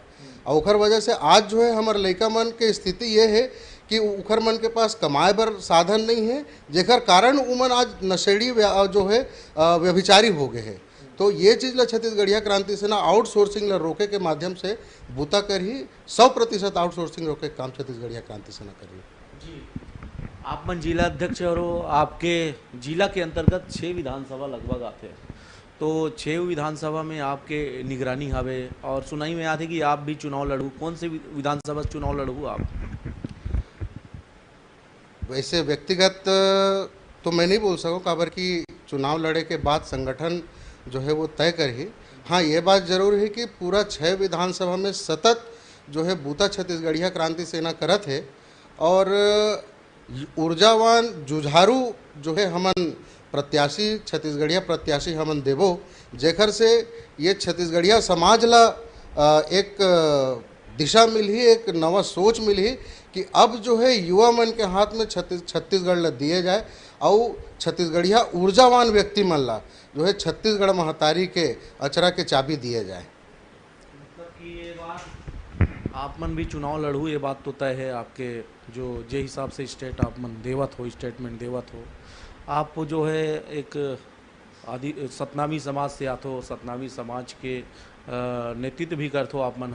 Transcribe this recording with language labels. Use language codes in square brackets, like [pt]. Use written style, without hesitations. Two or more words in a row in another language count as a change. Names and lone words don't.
[hne] और ओखर वजह से आज जो है हमर लइका मन के स्थिति ये है कि उखर मन के पास कमाए बर साधन नहीं है, जेकर कारण उमन आज नशेड़ी जो है व्यभिचारी हो गए हैं। तो ये चीज़ ला छत्तीसगढ़िया क्रांति सेना आउटसोर्सिंग ला रोके के माध्यम से बूता कर ही 100% आउटसोर्सिंग रोके काम छत्तीसगढ़िया क्रांति सेना कर रही जी, आप मन जिला अध्यक्ष और आपके जिला के अंतर्गत 6 विधानसभा लगभग आते हैं। तो 6 विधानसभा में आपके निगरानी हवे, और सुनाई में आते कि आप भी चुनाव लड़ू। कौन से विधानसभा से चुनाव लड़ू आप? वैसे व्यक्तिगत तो मैं नहीं बोल सकूँ, काबर कि चुनाव लड़े के बाद संगठन जो है वो तय कर ही। हाँ, ये बात जरूर है कि पूरा 6 विधानसभा में सतत जो है बूता छत्तीसगढ़िया क्रांति सेना करत है, और ऊर्जावान जुझारू जो है हमन प्रत्याशी छत्तीसगढ़िया प्रत्याशी हमन देवो, जेकर से ये छत्तीसगढ़िया समाज ला एक दिशा मिली, एक नवा सोच मिली कि अब जो है युवा मन के हाथ में छत्तीसगढ़ ला दिए जाए, और छत्तीसगढ़िया ऊर्जावान व्यक्ति मन ला जो है छत्तीसगढ़ महतारी के अचरा के चाबी दिए जाए। मतलब कि ये बात आप मन भी चुनाव लड़ू, ये बात तो तय है आपके। जो जे हिसाब से स्टेट आप मन देवत हो, स्टेटमेंट देवत हो, आप जो है एक आदि सतनामी समाज से आते हो, सतनामी समाज के नेतृत्व भी करते हो आप मन।